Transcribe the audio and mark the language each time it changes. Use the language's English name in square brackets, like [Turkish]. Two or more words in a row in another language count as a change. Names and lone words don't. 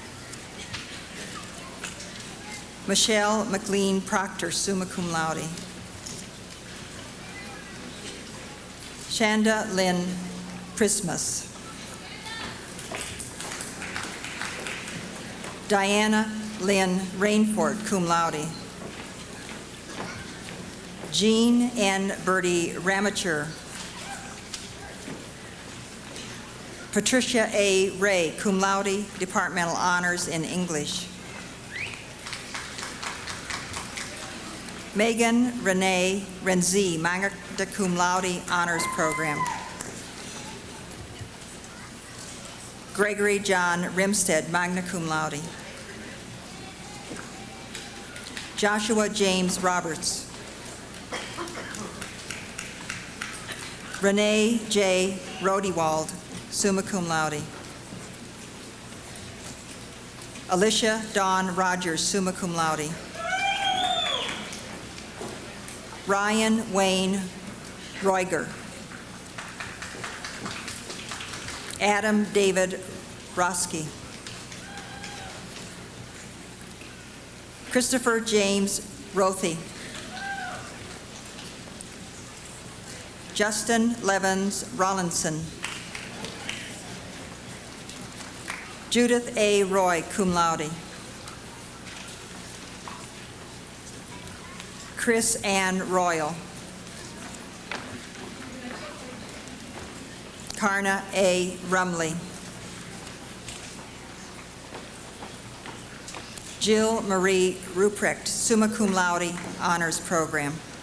[English] Michelle McLean Proctor, [Latin] summa cum laude. [English] Shanda Lynn Prismas. Diana Lynn Rainford, [Latin] cum laude. [English] Jean N. Bertie Ramacher. Patricia A. Ray, [Latin] cum laude, [English] Departmental Honors in English. Megan Renee Renzi, [Latin] magna cum laude, [English] Honors Program. Gregory John Rimstead, [Latin] magna cum laude. [English] Joshua James Roberts. Renee J. Rodewald, [Latin] summa cum laude. [English] Alicia Dawn Rogers, [Latin] summa cum laude. [English] Ryan Wayne Roiger. Adam David Roski. Christopher James Rothy. Justin Levens Rollinson. Judith A. Roy, [Latin] cum laude. [English] Chris Ann Royal. Karna A. Rumley. Jill Marie Ruprecht, [Latin] summa cum laude, [English] Honors Program.